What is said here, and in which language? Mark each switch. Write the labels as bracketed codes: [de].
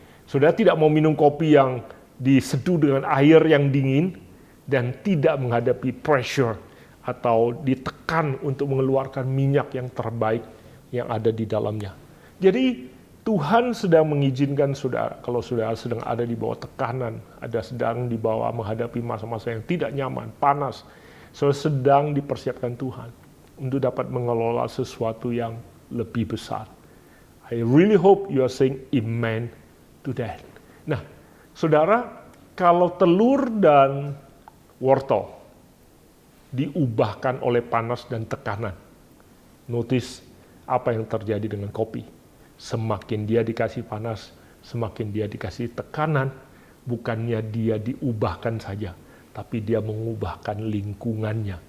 [id] Saudara tidak mau minum kopi yang diseduh dengan air yang dingin dan tidak menghadapi pressure atau ditekan untuk mengeluarkan minyak yang terbaik yang ada di dalamnya. Jadi Tuhan sedang mengizinkan saudara, kalau saudara sedang ada di bawah tekanan, ada sedang di bawah menghadapi masa-masa yang tidak nyaman, panas, saudara sedang dipersiapkan Tuhan untuk dapat mengelola sesuatu yang lebih besar. [en] I really hope you are saying amen to that. [id] Nah, saudara, kalau telur dan wortel diubahkan oleh panas dan tekanan, notice apa yang terjadi dengan kopi. Semakin dia dikasih panas, semakin dia dikasih tekanan, bukannya dia diubahkan saja, tapi dia mengubahkan lingkungannya.